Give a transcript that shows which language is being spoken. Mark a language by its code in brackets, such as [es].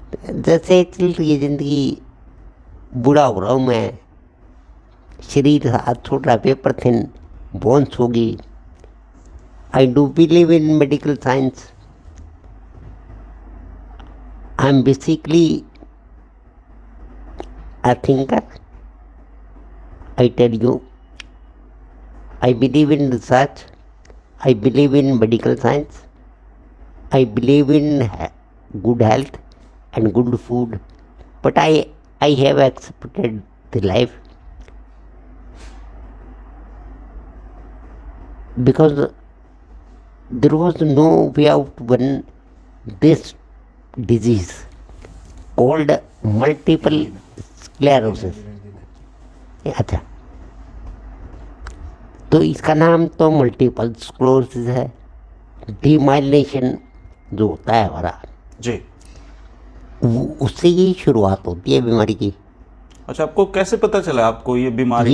[hi] जैसे चल रही है ज़िंदगी, बूढ़ा हो रहा हूँ मैं, शरीर हाथ छोड़ रहा, पेपर थिन, बोन्स होगी। [en] I do believe in medical science. I am basically a thinker. I tell you, I believe in research. I believe in medical science. I believe in good health and good food. But I have accepted the life because there was no way out when this disease called multiple sclerosis. [hi] अच्छा, तो इसका नाम तो multiple sclerosis है। Demyelination जो होता है हमारा, जी। उससे ही शुरुआत होती है बीमारी की। अच्छा, आपको कैसे पता चला आपको ये बीमारी